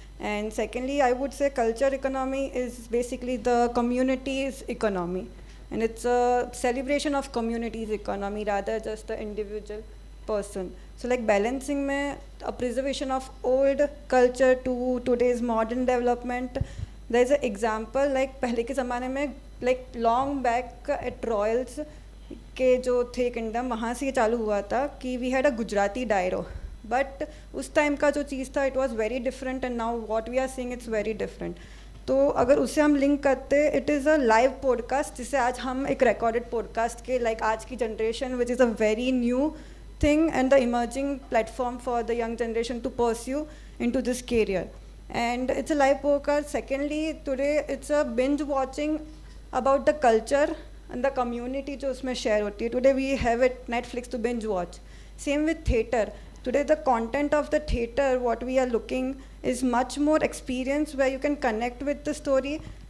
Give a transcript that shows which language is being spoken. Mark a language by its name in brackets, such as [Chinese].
[English] And secondly, I would say culture economy is basically the community's economy. And it's a celebration of community's economy rather just the individual person. So like balancing mein, a preservation of old culture to today's modern development. There's an example like [Hindi] पहले के ज़माने में [English] like long back at Royals [Hindi] के जो थे [English] kingdom, [Hindi] वहाँ से ये चालू हुआ था कि [English] we had a Gujarati डायरो, but [Hindi] उस टाइम का जो चीज़ था [English] It was very different and now what we are seeing it's very different. [Hindi] तो अगर उससे हम लिंक करते, [English] it is a live podcast, [Hindi] जिसे आज हम एक रिकॉर्डेड पॉडकास्ट के लाइक आज की generation [English] Which is a very new thing and the emerging platform for the young generation to pursue into this career. And it's a live podcast. Secondly, today it's a binge watching about the culture and the community [Hindi] जो उसमें share होती है. [English] Today we have it Netflix to binge watch. Same with theatre. Today the content of the theatre, what we are looking is much more experience where you can connect with the story.